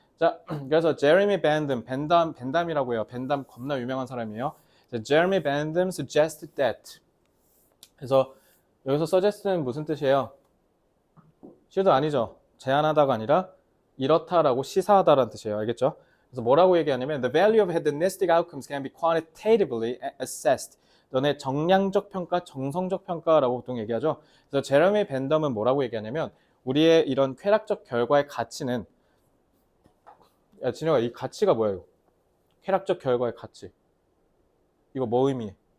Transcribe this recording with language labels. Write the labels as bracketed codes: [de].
[ko] 자, 그래서 제레미 벤담이라고 해요. 벤담 겁나 유명한 사람이에요. 제레미 벤담 [en] suggested that. [ko] 그래서 여기서 suggest는 무슨 뜻이에요? should 아니죠. 제안하다가 아니라 이렇다라고 시사하다라는 뜻이에요. 알겠죠? 그래서 뭐라고 얘기하냐면 [en] the value of hedonistic outcomes can be quantitatively assessed. [ko] 너네 정량적 평가, 정성적 평가라고 보통 얘기하죠. 그래서 제레미 벤덤은 뭐라고 얘기하냐면 우리의 이런 쾌락적 결과의 가치는 야 진혁아 이 가치가 뭐야 이거? 쾌락적 결과의 가치. 이거 뭐 의미해?